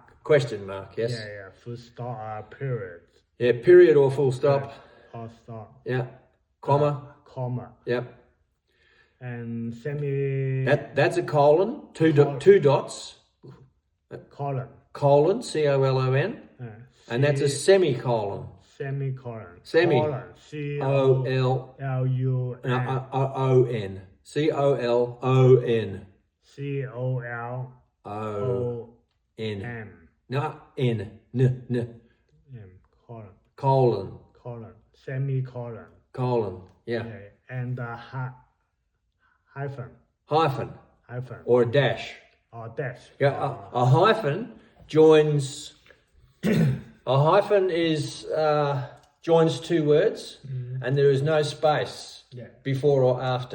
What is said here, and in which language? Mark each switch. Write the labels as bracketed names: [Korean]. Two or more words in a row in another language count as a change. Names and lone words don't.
[English] Question mark, yes. Yeah. Full stop, period. Yeah, period or full stop. Or stop. Yeah. Comma. Comma. Yep. And semi. That's a colon. Two dots. Colon. Colon. C-O-L-O-N. And that's a semicolon. Semicolon. Semi. Colon. C-O-L-U-N. O-N. C-O-L-O-N. C-O-L-O-N. No, N. N. Colon. Colon. Colon. Semicolon. Colon. Yeah. And hyphen. Hyphen. Hyphen. Or a dash. Or dash. Yeah. A hyphen joins. A hyphen is joins two words, and there is no space before or after.